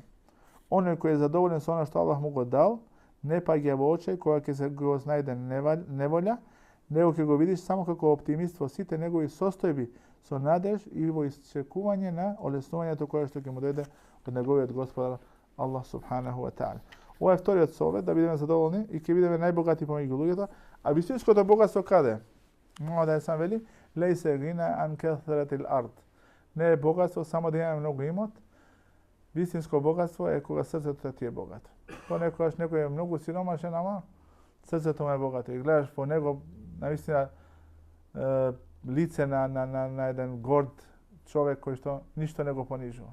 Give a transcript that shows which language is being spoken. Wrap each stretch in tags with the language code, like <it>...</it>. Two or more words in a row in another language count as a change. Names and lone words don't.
<mk>Оној кој е задоволен со она што Аллах му го дал, не паѓа во очај кога ќе се го снајде неволја, него ќе го видиш само како оптимист во сите негови состојби, со надеж и во исчекување на олеснувањето кое што ќе му дојде од неговиот Господар Аллах</mk> <ar>سبحانه وتعالى.</ar> <mk>Ова е вториот совет, да бидеме задоволни и ќе бидеме најбогати помеѓу луѓето, а вистинското богатство каде? Мухамед</mk> <ar>عليه السلام</ar> <mk>вели:</mk> <ar>"ليس الغنى عن كثرة العرض."</ar> <mk>Не е богатство само да имаме многу имот, Вистинско богатство е кога срцето ти е богато. Понекогаш некој е многу сиромашен, ама срцето му е богато. И гледаш по него наистина лице на еден горд човек кој што ништо не го понижува.</mk>